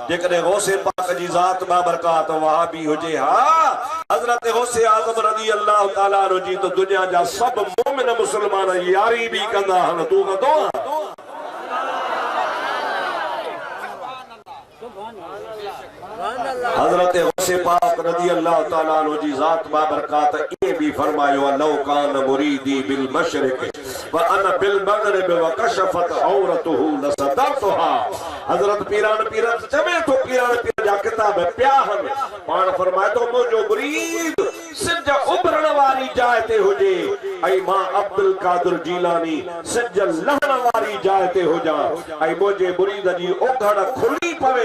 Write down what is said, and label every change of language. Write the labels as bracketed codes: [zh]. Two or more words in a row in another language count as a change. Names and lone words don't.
[sd] जेकॾहिं गौस पाक जी ज़ात बाबरकात वहाबी हुजे, हा हज़रत गौस आज़म [ar] رضي الله تعالى [sd] नो जी त दुनिया जा सब मोमिन मुस्लमान यारी भी कंदा हन, तू कंदो हज़रत गौसे पाक [ar] رضي الله تعالى عنه [sd] जी ज़ात बाबरकात ये भी फरमायो [ar] لو كان مريدي بالمشرق وأنا بالمغرب وكشفت عورته لسترتها. [sd] हज़रत पीरान पीर चवे तो पीरान पीर जा किताब प्याहन पाण फरमाए तो मुंहिंजो मुरीद सिज उभरण वारी जाइ ते हुजे ऐं मां अब्दुल कादिर जीलानी सिज लहण वारी जाइ ते हुजां ऐं मुंहिंजे मुरीद जी ओघड़ खुली पवे।